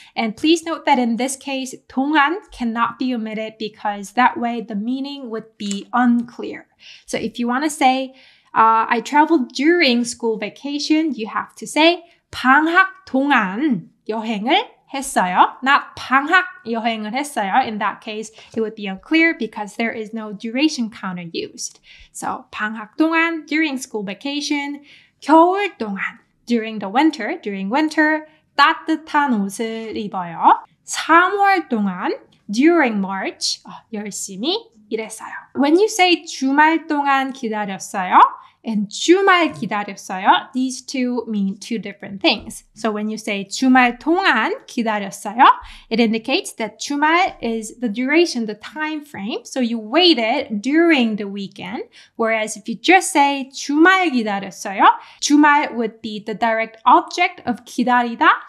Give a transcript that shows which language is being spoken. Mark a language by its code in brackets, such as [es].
[en] And please note that in this case, 동안 cannot be omitted because that way the meaning would be unclear. So if you want to say, I traveled during school vacation, you have to say, [ko] 방학 동안 여행을 했어요. Not 방학 여행을 했어요. [en] In that case, it would be unclear because there is no duration counter used. So [ko] 방학 동안, [en] during school vacation, [ko] 겨울 동안, [en] during the winter, during winter, [ko] 따뜻한 옷을 입어요. 3월 동안, [en] during March, [ko] 열심히 일했어요. [en] When you say [ko] 주말 동안 기다렸어요, [en] and [ko] 주말 기다렸어요, [en] these two mean two different things. So when you say [ko] 주말 동안 기다렸어요, [en] it indicates that 주말 is the duration, the time frame. So you waited during the weekend. Whereas if you just say [ko] 주말 기다렸어요, [en] 주말 would be the direct object of 기다리다.